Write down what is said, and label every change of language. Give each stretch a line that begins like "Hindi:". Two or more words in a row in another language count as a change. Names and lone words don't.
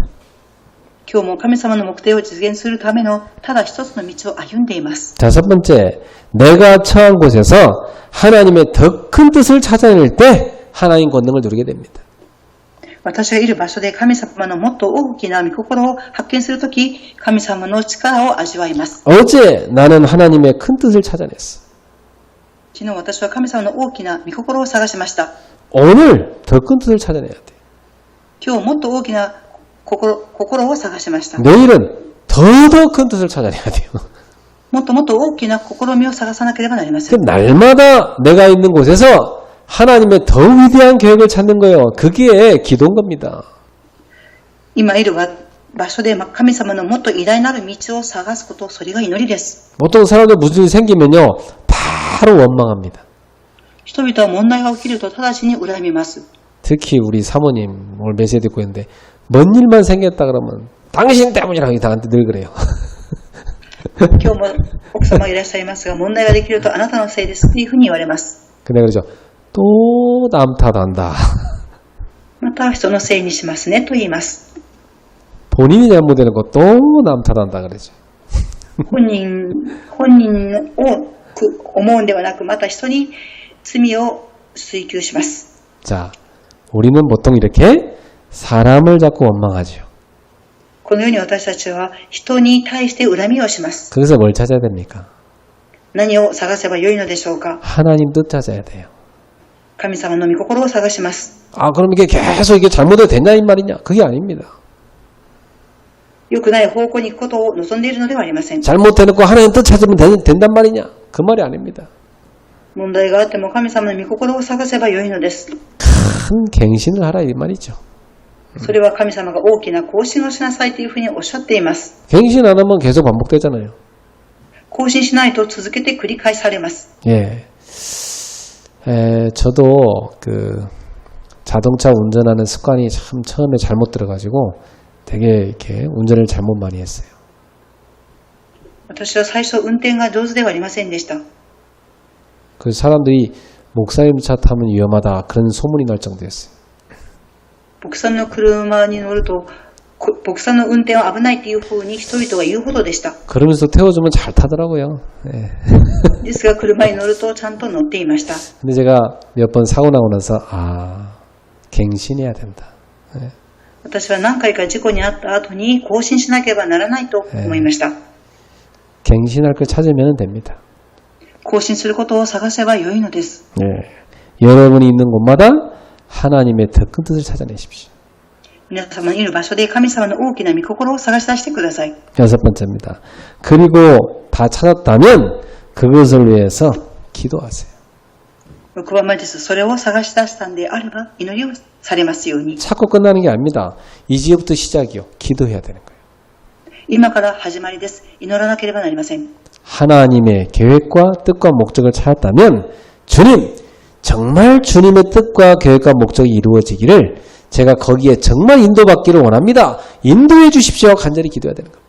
Japanese: 今日も神様の目的を実現するためのただ一つの道を歩んでいます。
Korean: 자, 첫 번째, 내가 처한 곳에서 하나님의 더 큰 뜻을 찾아낼 때 하나님 권능을 누리게 됩니다.
Japanese: 私がいる場所で神様のもっと大きな御心を発見するとき、神様の力を味わいます。
Korean: 어제 나는 하나님의 큰 뜻을 찾아냈어.
Japanese: 昨日私は神様の大きな御心を探しました。
Korean: 오늘 더 큰 뜻을 찾아내야 돼.
Japanese: 今日もっと大きな心を探しました。
Korean: 내일은 더 큰 뜻을 찾아내야 돼요.
Japanese: もっともっと大きな試みを探さなければなりません。
Korean: 날마다 내가 있는 곳에서 하나님의 더 위대한 계획을 찾는 거예요. 그게 기도인 겁니다.
Japanese: 今いる場所で神様のもっと偉大なる道を探すこと、それが祈りです。
Korean: 보통 사람들 무슨 일이 생기면요, 바로 원망합니다.
Japanese: 人々は問題が起きると直ちに恨みます。
Korean: 특히 우리 사모님 오늘 메시지 듣고 있는데 뭔 일만 생겼다 그러면 당신 때문이라고 나한테 늘 그래요.
Japanese: 今日も奥様がいらっしゃいますが、問題ができるとあなたのせいですというふうに言われます。
Korean: 근데 그러죠. 또 남 탓한다.
Japanese: また人のせいにしますねと言います。
Korean: 본인이 잘못되는 거 또 남 탓한다 그러죠.
Japanese: 本人を思うんではなく、また人に罪を追求します。
Korean: 자, 우리는 보통 이렇게 사람을 자꾸 원망하죠.
Japanese: このように私たちは人に対して恨みをします。
Korean: 그래서 뭘 찾아야 됩니까?
Japanese: 何を探せばよいのでしょうか。
Korean: 하나님 뜻 찾아야 돼요.
Japanese: 神様の御心を探します。
Korean: 아, 그럼 이게 계속 이게 잘못해도 되냐 이 말이냐? 그게 아닙니다.
Japanese: 良くない方向に行くことを望んでいるのではありません。
Korean: 잘못해놓고 하나님 뜻 찾으면 된단 말이냐? 그 말이 아닙니다.
Japanese: 問題があっても神様の御心を探せばよいのです。
Korean: 큰 갱신을 하라 이 말이죠.
Japanese: それは神様が大きな更新をしなさいというふうにおっしゃっています。
Korean: 갱신 안 하면 계속 반복되잖아요.
Japanese: 更新しないと続けて繰り返されます。
Korean: 예. 저도 자동차 운전하는 습관이 참 처음에 잘못 들어가지고 되게 이렇게 운전을 잘못 많이 했어요.
Japanese: 私は最初運転が上手ではありませんでした。
Korean: 그 사람들이 목사님 차 타면 위험하다 그런 소문이 날 정도였어요.
Japanese: 牧さんの車に乗ると、牧さんの運転は危ないというふうに人々が言うほどでした。
Korean: 그러면서 태워주면 잘 타더라고요. 예.
Japanese: ですが車に乗るとちゃんと乗っていました。
Korean: 근데 제가 몇 번 사고 나고 나서 갱신해야 된다. 예.
Japanese: 私は何回か事故に遭った後に更新しなければならないと思いました。
Korean: 갱신할 걸 찾으면 됩니다.
Japanese: 更新することを探せばよいのです。
Korean: 예. 여러분이 있는 곳마다 하나님의 더 큰 뜻을 찾아내십시오.
Japanese: 皆様のいる場所で神様の大きな御心を探し出してください。
Korean: 여섯 번째입니다. 그리고 다 찾았다면 그것을 위해서 기도하세요.
Japanese: 6 番目です。それを探し出したんであれば祈りをされますように。
Korean: 찾고 끝나는 게 아닙니다. 이제부터 시작이요. 기도해야 되는 거예요.
Japanese: 今から始まりです。祈らなければなりません。
Korean: 하나님의 계획과 뜻과 목적을 찾았다면 주님, 정말 주님의 뜻과 계획과 목적이 이루어지기를 제가 거기에 정말 인도받기를 원합니다. 인도해 주십시오. 간절히 기도해야 되는 겁니다.